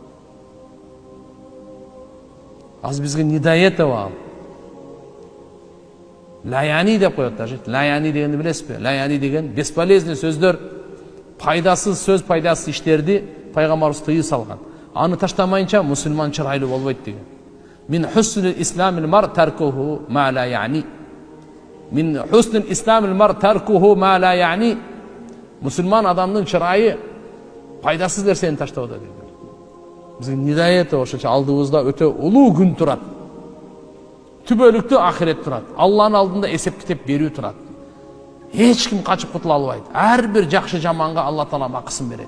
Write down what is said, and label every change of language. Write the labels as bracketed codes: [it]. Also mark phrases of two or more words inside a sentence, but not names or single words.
[ky] Аз бизге [ru] не до этого. [ky] Лаяни деп коет даже. Лаяни дегенди билесизби? Лаяни деген бесполезный сөздөр, пайдасыз сөз, пайдасыз иштерди пайгамбарыбыз тыйып салган. Аны таштамайынча мусулман чырайлуу болбойт деген. [ar] من حسن إسلام المرء تركه ما لا يعنيه. من حسن إسلام المرء تركه ما لا يعنيه. [ky] Мусулман адамдын чырайы пайдасыз нерсени таштоодо дейт. Бизге [ru] не до этого, [ky] ошо алдыбызда өтө улуу күн турат. Түбөлүктүү ахирет турат. Алланын алдында эсеп китеп берүү турат. Эч ким качып кутула албайт. Ар бир жакшы жаманга Алла Таала акысын берет.